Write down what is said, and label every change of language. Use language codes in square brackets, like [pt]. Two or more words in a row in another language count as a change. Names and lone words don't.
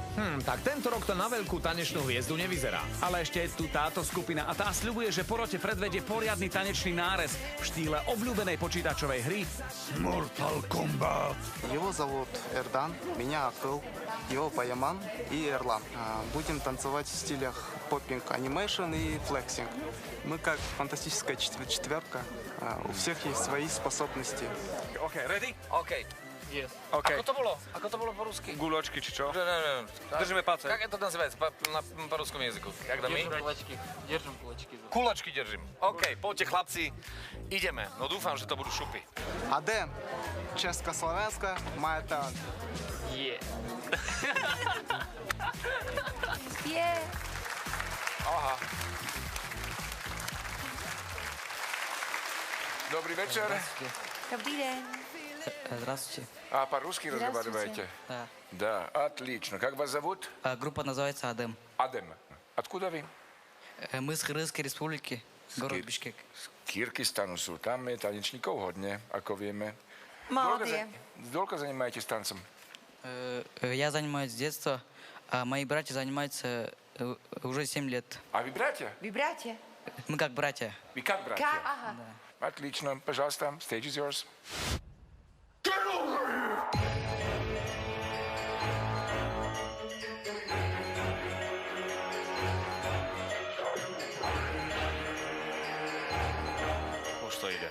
[sk] Tak tento rok to na veľkú tanečnú hviezdu nevyzerá. Ale ešte je tu táto skupina a tá sľubuje, že porote predvedie poriadny tanečný nárez v štýle obľúbenej počítačovej hry Mortal Kombat. [ru] Его зовут Эрдан, меня Акыл, его Паяман и Эрлан. Будем танцевать в стилях поппинг, анимейшн и флексинг. Мы как фантастическая четверка, у всех есть свои способности. [en] OK, ready? OK. Yes. OK. [sk] Ako to bolo po rusky? Guločky, či čo? [ru] Не. [sk] Držíme palce. [ru] Как это называется по русскому языку? Когда мы... кулачки. Держим кулачки. Кулачки держим. [sk] OK, poďte chlapci, ideme. No dúfam, že to budú šupy. [ru] Адем, Československa, моя талант. [sk] Aha. [ru] Добрый вечер. [cs] Dobrý den. [ru] Здравствуйте. А по-русски разговариваете? Да. Да, отлично. Как вас зовут? Группа называется «Адем». Адем. Откуда вы? Мы с Кыргызской республики, город Кир- Бишкек. [sk] Z Kyrgyzstanu sú. Tam je tanečníkov hodne, ako vieme. [ru] Молодые. Долго занимаетесь танцем? Я занимаюсь с детства, а мои братья занимаются уже 7 лет. А вы братья? [cs] Vy bratě? [ru] Мы как братья. Вы как братья? [sk] Aha. [ru] Отлично. Пожалуйста, [en] stage is yours. [sk] Už to ide.